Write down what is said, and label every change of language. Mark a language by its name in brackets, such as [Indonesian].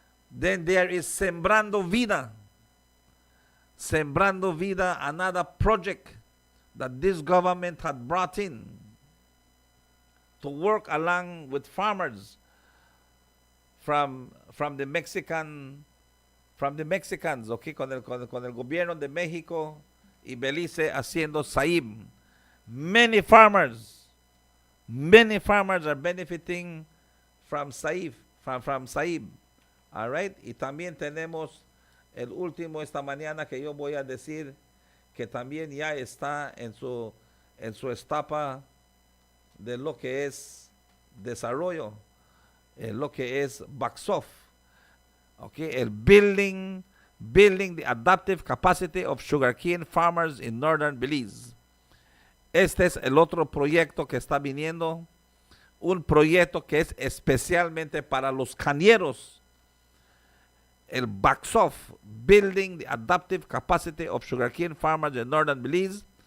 [English] Then there is Sembrando Vida. Sembrando Vida, another project that this government had brought in to work along with farmers from the Mexicans, okay, con el gobierno de México y Belize haciendo SAIB. Many farmers are benefiting from SAIB, from SAIB. [Spanish] All right, y también tenemos el último esta mañana que yo voy a decir que también ya está en su etapa de lo que es desarrollo, lo que es BACSOF. [English] Okay, el building the adaptive capacity of sugarcane farmers in northern Belize. [Spanish] Este es el otro proyecto que está viniendo, un proyecto que es especialmente para los cañeros. [English] El BACSOF, Building the Adaptive Capacity of Sugarcane Farmers in Northern Belize.